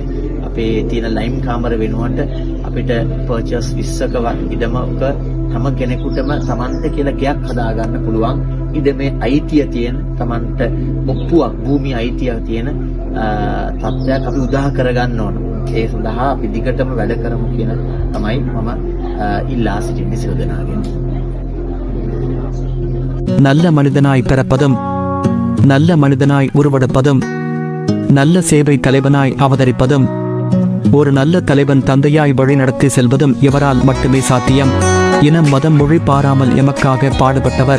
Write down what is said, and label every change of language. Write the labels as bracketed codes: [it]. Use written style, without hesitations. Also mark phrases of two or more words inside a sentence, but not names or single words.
[si] අපේ තියෙන ලයිම් කාමර වෙනුවට අපිට පර්චස් 20ක ඉඩමක හැම කෙනෙකුටම Tamante කියලා ගයක් හදාගන්න පුළුවන්. ඉඩමේ අයිතිය තියෙන Tamante ඔප්පුවක් භූමි අයිතිය තියෙන තත්ත්වයක් අපි උදා කරගන්න ඕන. ඒ සඳහා අපි දිගටම වැඩ කරමු කියන තමයි මම ඉල්ලා සිටින්නේ සියලු දෙනාගෙන්. [ta] நல்ல மனிதனாய் பிறப்பதும் நல்ல மனிதனாய் உருவெடுப்பதும் நல்ல சேவை தலைவனாய் அவதரிப்பதும் ஒரு நல்ல தலைவன் தந்தையாய் வழிநடத்தி செல்வதும் இவரால் மட்டுமே சாத்தியம். இனம் மதம் மொழி பாராமல் எமக்காக பாடுபட்டவர்.